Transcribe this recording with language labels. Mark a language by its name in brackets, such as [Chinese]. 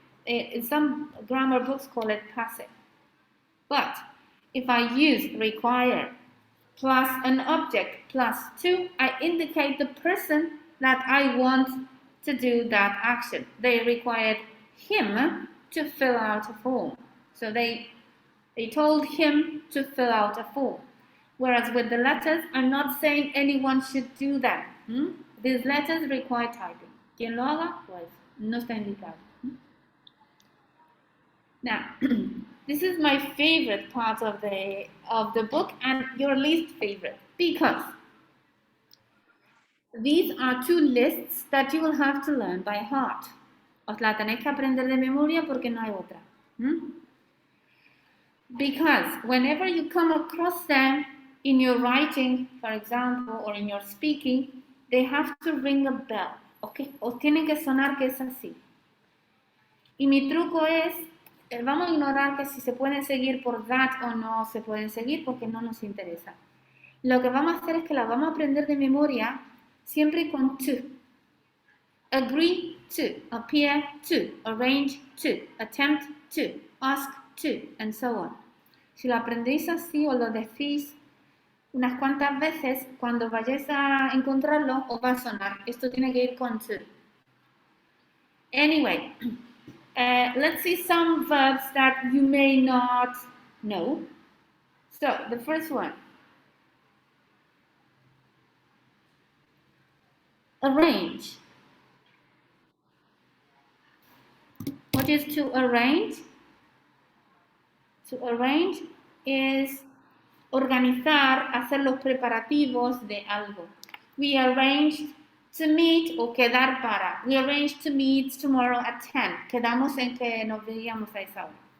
[English] In some grammar books call it passive. But if I use require plus an object plus to, I indicate the person that I want to do that action. They required him to fill out a form. So they told him to fill out a form. Whereas with the letters, I'm not saying anyone should do that. These letters require typing. [Spanish] Quien lo haga, pues no está indicado. [English] Now, this is my favorite part of the book and your least favorite, because these are two lists that you will have to learn by heart. [Spanish] Os la tenéis que aprender de memoria porque no hay otra. [English] Because whenever you come across them in your writing, for example, or in your speaking, they have to ring a bell. Okay? [Spanish] Os tienen que sonar que es así. Y mi truco es, vamos a ignorar que si se pueden seguir por that o no se pueden seguir porque no nos interesa. Lo que vamos a hacer es que la vamos a aprender de memoria siempre con to. [English] Agree to, appear to, arrange to, attempt to, ask to, and so on. [Spanish] Si lo aprendéis así o lo decís unas cuantas veces, cuando vayáis a encontrarlo, os va a sonar. Esto tiene que ir con to. [English] Anyway, let's see some verbs that you may not know. So, the first one. Arrange. What is to arrange? To arrange is [Spanish] organizar, hacer los preparativos de algo. [English] We arranged To meet [Spanish] o quedar para. [English] We arranged to meet tomorrow at 10. [Spanish] Quedamos en que nos veíamos a esa hora.